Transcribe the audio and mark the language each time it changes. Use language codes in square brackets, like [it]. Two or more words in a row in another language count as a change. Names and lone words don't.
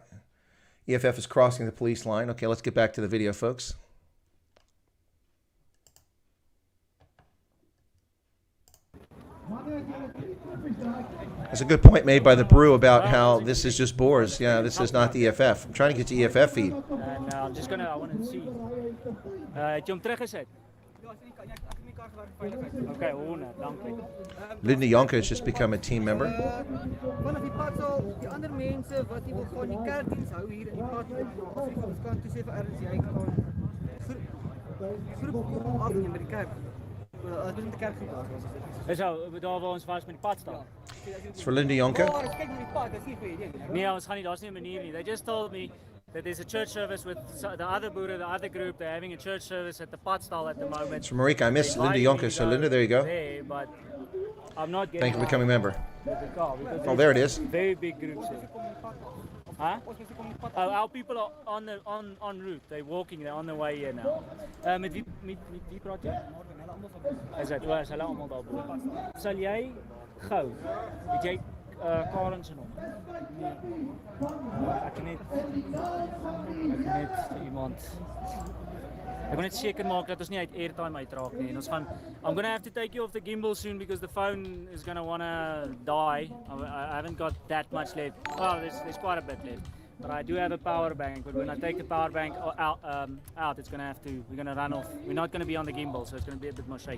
[en] EFF is crossing the police line. Okay, let's get back to the video, folks. There's a good point made by the brew about how this is just Boers. Yeah, this is not the EFF. I'm trying to get to EFF feed. And I'm just gonna, I want to see. [af] Het jy hom teruggezet? Okay, dankie. [en] Linda Jonker has just become a team member. [af] Vanaf die pad sal die ander mense wat nie wil gaan die kerkdiens hou hier in die pad ons kan toe sê vir Ernst jy gaan groep kom afneem by die kerk. As ons in die kerk gepas was. Is daar waar ons was met die pad staan? [en] It's for Linda Jonker. [af] Kyk na die pad, dis nie vir hierdie. Nee, ons gaan nie, daar's nie 'n manier nie. [en] They just told me that there's a church service with the other Boere, the other group. They're having a church service at the Padstal at the moment. It's from Marika. I miss Linda Jonker. So Linda, there you go. There, but I'm not getting. Thank you for becoming a member. Oh, there it is. Very big groups. Huh? Oh, our people are on route. They're walking. They're on their way here now. [af] Met wie praat jy? Is dit was hulle almal daar bo. Sal jy gou? Weet jy Karen se nommer? Nee. Ek net iemand. Ek wil net seker maak dat ons nie uit airtime uitraak nie. En ons gaan [en] I'm going to have to take you off the gimbal soon because the phone is going to want to die. I haven't got that much left. Well, there's quite a bit left. But I do have a power bank, but when I take the power bank out, it's going to have to, we're going to run off. We're not going to be on the gimbal, so it's going to be a bit more shaky.